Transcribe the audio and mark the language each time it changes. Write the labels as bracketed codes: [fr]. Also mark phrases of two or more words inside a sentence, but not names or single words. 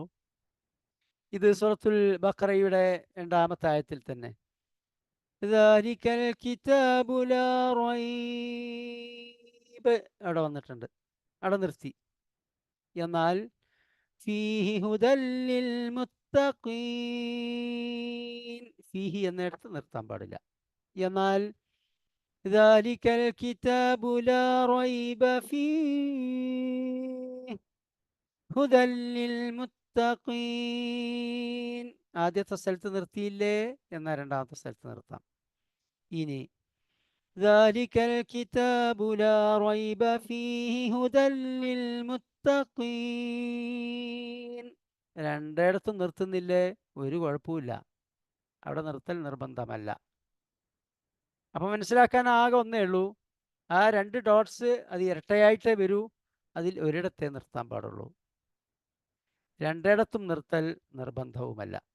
[ml] ഇത് സൂറത്തുൽ ബഖറയുടെ 2-ാമത്തെ ആയത്തിൽ തന്നെ [ar] ذلك الكتاب لا ريب [ml] അവിടെ വന്നിട്ടുണ്ട്. അവിടെ നിർത്തി. എന്നാൽ [ar] فيه هدى للمتقين. [ml] ഫീഹി എന്നിടത്ത് നിർത്താൻ പാടില്ല. എന്നാൽ [ar] ذلك الكتاب لا ريب فيه هدى للمتقين. [ml] ആദ്യത്തെ സ്ഥലത്ത് നിർത്തിയില്ലേ, എന്നാൽ രണ്ടാമത്തെ സ്ഥലത്ത് നിർത്താം. [ar] ഇനി ذلك الكتاب لا ريب فيه هدى للمتقين. [ml] രണ്ടിടത്തും നിർത്തുന്നില്ലേ, ഒരു കുഴപ്പമില്ല, അവിടെ നിർത്തൽ നിർബന്ധമല്ല. അപ്പം മനസ്സിലാക്കാൻ ആകെ ഒന്നേ ഉള്ളൂ, ആ 2 ഡോട്ട്സ് അത് ഇരട്ടയായിട്ടേ വരൂ, അതിൽ ഒരിടത്തെ നിർത്താൻ പാടുള്ളൂ, രണ്ടിടത്തും നിർത്തൽ നിർബന്ധവുമല്ല.